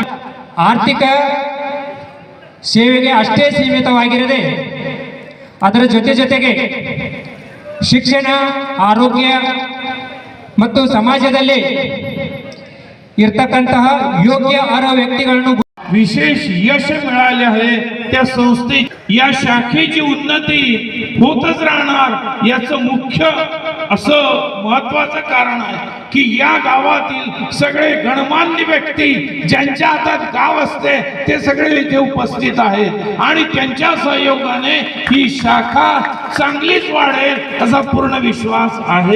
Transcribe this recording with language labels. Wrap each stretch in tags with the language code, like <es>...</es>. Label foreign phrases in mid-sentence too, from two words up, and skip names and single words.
<kn>ಆರ್ಥಿಕ ಸೇವೆಗೆ ಅಷ್ಟೇ ಸೀಮಿತವಾಗಿರದೆ ಅದರ ಜೊತೆಗೆ ಶಿಕ್ಷಣ, ಆರೋಗ್ಯ ಮತ್ತು ಸಮಾಜದಲ್ಲಿ ಇರ್ತಕ್ಕಂತಹ ಯೋಗ್ಯ ಅರ್ಹ ವ್ಯಕ್ತಿಗಳನ್ನು</kn> <mr>विशेष यश मिळाले आहे. त्या संस्थे या शाखेची उन्नती होतच राहणार याचं मुख्य असं महत्वाचं कारण आहे की या गावातील सगळे गणमान्य व्यक्ती ज्यांच्या हातात गाव असते ते सगळे इथे उपस्थित आहेत आणि त्यांच्या सहयोगाने ही शाखा चांगलीच वाढेल असा पूर्ण विश्वास आहे.</mr>